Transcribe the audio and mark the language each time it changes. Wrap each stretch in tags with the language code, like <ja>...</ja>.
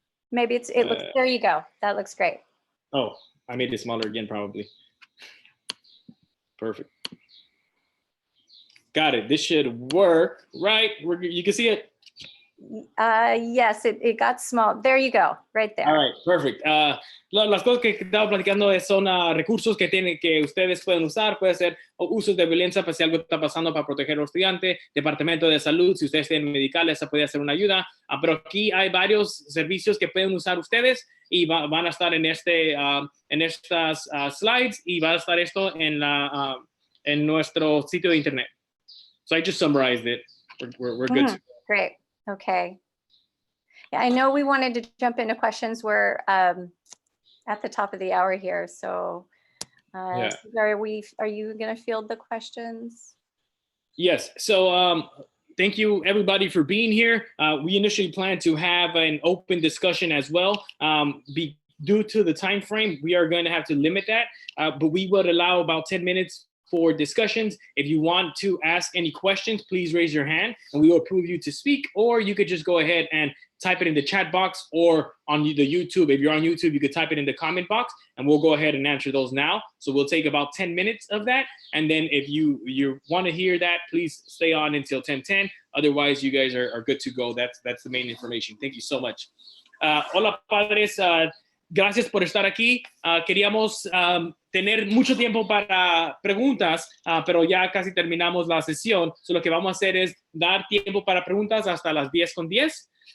<en>Maybe it looks, there you go. That looks great. Oh, I made it smaller again, probably. Perfect. Got it, this should work, right? You can see it? Yes, it got small. There you go, right there. All right, perfect.</en> <es>Las cosas que estaba platicando son recursos que ustedes pueden usar. Puede ser usos de violencia pues, si algo está pasando para proteger a los estudiantes, departamento de salud, si ustedes tienen medicales, esa puede ser una ayuda. Pero aquí hay varios servicios que pueden usar ustedes y van a estar en estas slides y va a estar esto en nuestro sitio de internet.</es> <en>So I just summarized it. We're good. Great. Okay. Yeah, I know we wanted to jump into questions. We're at the top of the hour here. So yeah. Are you going to field the questions? Yes. So thank you everybody for being here. We initially planned to have an open discussion as well. Due to the time frame, we are going to have to limit that, but we would allow about 10 minutes for discussions. If you want to ask any questions, please raise your hand and we will approve you to speak, or you could just go ahead and type it in the chat box or on the YouTube. If you're on YouTube, you could type it in the comment box and we'll go ahead and answer those now. So we'll take about 10 minutes of that. And then if you want to hear that, please stay on until 10:10. Otherwise, you guys are good to go. That's the main information. Thank you so much.</en> <es>Hola, padres. Gracias por estar aquí. Queríamos tener mucho tiempo para preguntas, pero ya casi terminamos la sesión. So lo que vamos a hacer es dar tiempo para preguntas hasta las 10:10.</es>